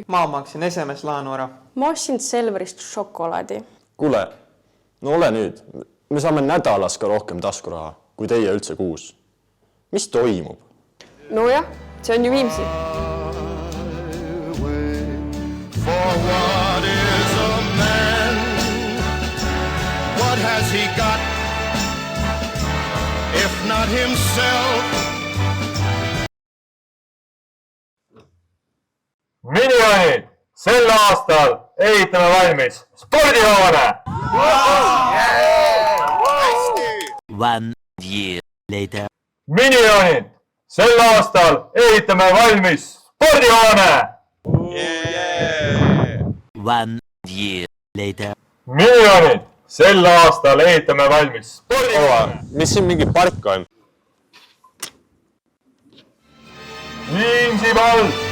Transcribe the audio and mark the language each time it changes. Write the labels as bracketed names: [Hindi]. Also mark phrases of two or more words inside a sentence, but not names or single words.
[Estonian] Ma maksin SMS laenu ära. Ma ostsin Selverist šokolaadi. Kuule, no ole nüüd. Me saame nädalas ka rohkem taskuraha, kui teie üldse kuus. Mis toimub? No jah, see on ju Viimsi. [English] For what is a man? What has he got? If not himself? [Estonian] Minionid, sel aastal ehitame valmis spordihoone! [English] One year later. [Estonian] Minionid, sel aastal ehitame valmis spordihoone! [English] One year later. [Estonian] Minionid, sel aastal ehitame valmis spordihoone! Mis siin mingi park on? Viimsipall!